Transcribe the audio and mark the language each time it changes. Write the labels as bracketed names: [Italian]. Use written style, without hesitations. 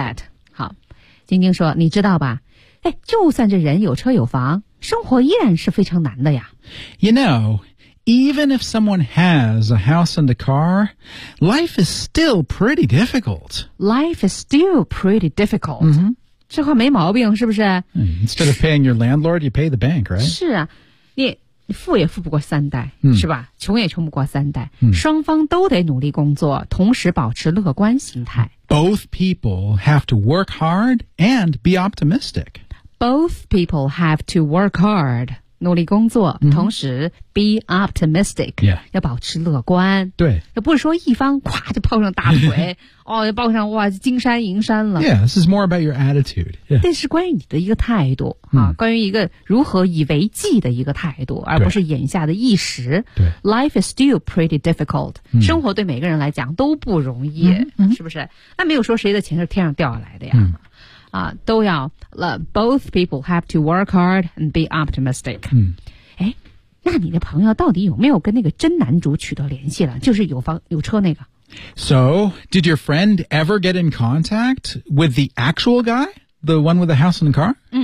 [English] I get that. [Chinese] 好。晶晶说你知道吧哎就算这人有车有房生活依然是非常难的呀。 [English] You know,Even if someone has a house and a car, life is still pretty difficult. Life is still pretty difficult.、 [Chinese] 这话没毛病是不是 [English] Instead of paying your landlord, you pay the bank, right? [Chinese] 是啊你富也富不过三代、是吧穷也穷不过三代、双方都得努力工作同时保持乐观心态。 [English] Both people have to work hard and be optimistic. Both people have to work hard. [Chinese] 努力工作、 [English] 同时 be optimistic、 [Chinese] 要保持乐观对也不是说一方夸就抱上大腿哦就抱上哇金山银山了 [English] Yeah, this is more about your attitude、 [Chinese] 这是关于你的一个态度、关于一个如何以为计的一个态度而不是眼下的一时对 [English] Life is still pretty difficult、 [Chinese] 生活对每个人来讲都不容易、是不是那没有说谁的钱是天上掉下来的呀、都要 [English] both people have to work hard and be optimistic. [Chinese] 哎、那你的朋友到底有没有跟那个真男主取得联系了就是有房有车那个。 [English] So, did your friend ever get in contact with the actual guy? The one with the house and the car?